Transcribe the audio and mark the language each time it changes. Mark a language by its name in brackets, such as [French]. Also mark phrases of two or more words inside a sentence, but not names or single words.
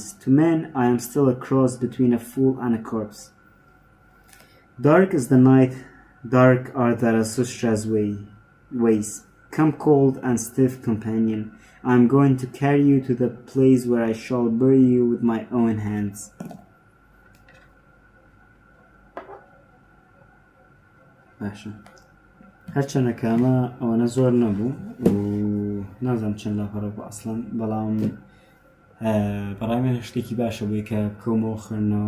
[English] To men, I am still a cross between a fool and a corpse. Dark is the night, dark are Zarathustra's ways. Come cold and stiff companion, I am going to carry you to the place where I shall bury you with my own hands." [Central Kurdish] باشە هەرچەندەکەمە ئەوەنە زۆر نەبوو و نازانم چەند لاپەڕە بوو ئەسڵەن، بەڵام بەڕای من شتێکی باشە بووی کە بکەومەوە خوێندنەوە